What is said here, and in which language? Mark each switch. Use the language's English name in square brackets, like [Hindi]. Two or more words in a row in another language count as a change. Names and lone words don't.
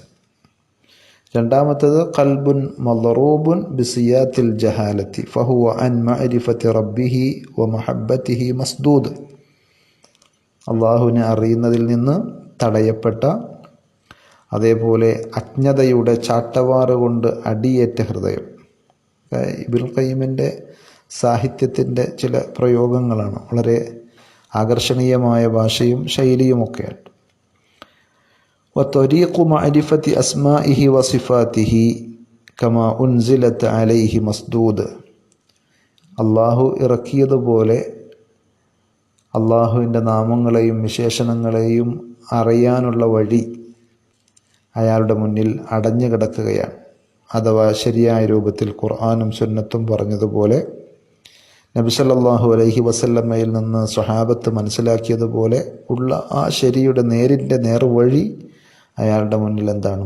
[Malayalam] രണ്ടാമത്തേത് [Arabic] قلب مضروب بسياط الجهالة فهو عن معرفة ربه ومحبته مسدود, [Malayalam] അള്ളാഹുവിനെ അറിയുന്നതിൽ നിന്ന് തടയപ്പെട്ട, അതേപോലെ അജ്ഞതയുടെ ചാട്ടവാറ് കൊണ്ട് അടിയേറ്റ ഹൃദയം. ഇബ്നുൽ ഖയ്യിമിൻ്റെ സാഹിത്യത്തിൻ്റെ ചില പ്രയോഗങ്ങളാണ്, വളരെ ആകർഷണീയമായ ഭാഷയും ശൈലിയുമൊക്കെയാണ്. [Arabic] وطريق معرفة أسمائه وصفاته كما أنزلت عليه مسدود, [Malayalam] അള്ളാഹു ഇറക്കിയതുപോലെ അള്ളാഹുവിൻ്റെ നാമങ്ങളെയും വിശേഷണങ്ങളെയും അറിയാനുള്ള വഴി അയാളുടെ മുന്നിൽ അടഞ്ഞു കിടക്കുകയാണ്. അഥവാ ശരിയായ രൂപത്തിൽ ഖുർആനും സുന്നത്തും പറഞ്ഞതുപോലെ, നബി [Arabic] صلى الله عليه وسلم [Malayalam] നിന്ന് സ്വഹാബത്ത് മനസ്സിലാക്കിയതുപോലെ ഉള്ള ആ ശരിയുടെ നേർവഴി അയാളുടെ മുന്നിൽ എന്താണ്?